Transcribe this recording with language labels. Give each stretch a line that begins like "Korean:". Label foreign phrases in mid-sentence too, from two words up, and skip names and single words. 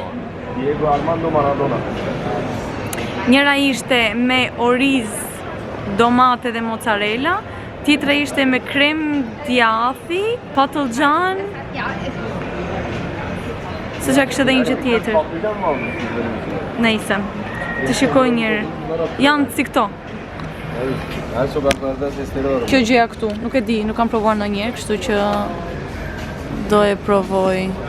Albanian: Diego Armando Maradona. Njëra ishte me oriz, domate dhe mozzarella, tjetra ishte me krem djathi, patlıcan. Se që kështë edhe një gjë tjetër.
Turkish: Patlıcan mı aldın siz benim için?
Albanian: Nejse, të shikoj njërë. Janë si këto.
Turkish: Her sokaklarda sesleri var.
Albanian: Kjo gjëja këtu, nuk e di, nuk kam provuar ndonjëherë, kështu që do e provoj.